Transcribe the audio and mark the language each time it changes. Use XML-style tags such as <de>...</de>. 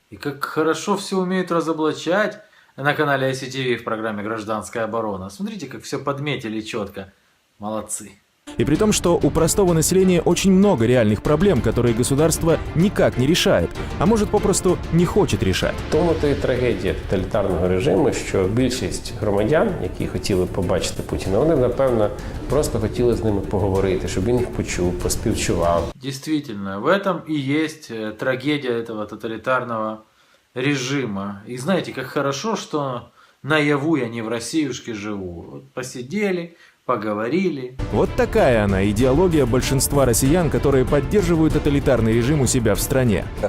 <ru>И как хорошо все умеют разоблачать на канале ICTV в программе «Гражданская оборона». Смотрите, как все подметили четко. Молодцы. И при том, что у простого населения очень много реальных проблем, которые государство никак не решает, а может попросту не хочет решать.</ru> <uk>Тому то і трагедія тоталітарного режиму, що більшість громадян, які хотіли побачити Путіна, вони, напевно, просто хотіли з ними поговорити, щоб він їх почув, поспівчував.</uk> <ru>Действительно, в этом и есть трагедия этого тоталитарного режима. И знаете, как хорошо, что наяву я не в Россиюшке живу. Вот посидели, поговорили. Вот такая она, идеология большинства россиян, которые поддерживают тоталитарный режим у себя в стране.</ru>